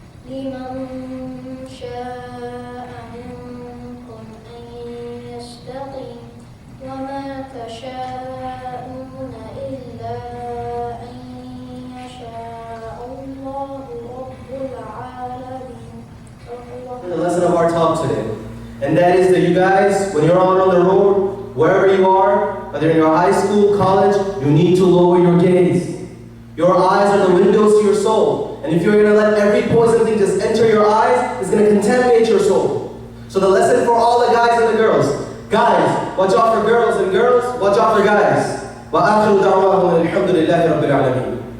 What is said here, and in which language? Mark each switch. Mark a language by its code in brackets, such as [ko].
[ar] لمن شاء منكم أن يستقيم وما تشاءون إلا أن يشاء الله رب العالمين. [en] The lesson of our talk today, and that is that you guys, when you're out on the road, wherever you are, whether in your high school, college, you need to lower your gaze. Your eyes are the windows to your soul, and if you're going to let every poison thing just enter your eyes, it's going to contaminate your soul. So the lesson for all the guys and the girls: guys, watch out for girls, and girls, watch out for guys. [ar] وآخر دعواهم الحمد لله رب العالمين.